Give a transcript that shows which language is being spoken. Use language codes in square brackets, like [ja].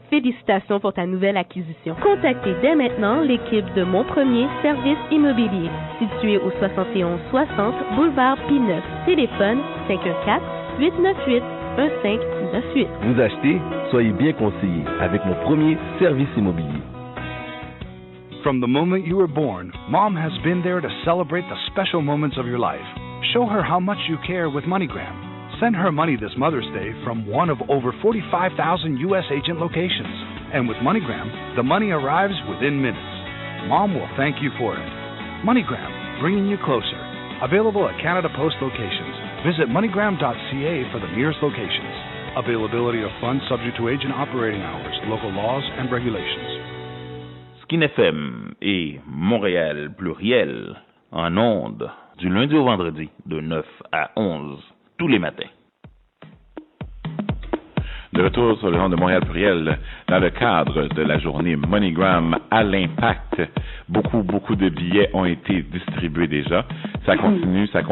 [fr] Félicitations pour ta nouvelle acquisition. Contactez dès maintenant l'équipe de mon premier service immobilier, situé au 7160 boulevard P9. Téléphone 514-898-1598. Vous achetez, soyez bien conseillé avec mon premier service immobilier. [en] From the moment you were born, Mom has been there to celebrate the special moments of your life. Show her how much you care with MoneyGram. Send her money this Mother's Day from one of over 45,000 U.S. agent locations. And with MoneyGram, the money arrives within minutes. Mom will thank you for it. MoneyGram, bringing you closer. Available at Canada Post locations. Visit MoneyGram.ca for the nearest locations. Availability of funds subject to agent operating hours, local laws and regulations. [fr] Skin FM et Montréal Pluriel en ondes du lundi au vendredi de 9 à 11 tous les matins. De retour sur le nom de Montréal Pluriel, dans le cadre de la journée MoneyGram à l'impact, beaucoup de billets ont été distribués déjà. Ça continue.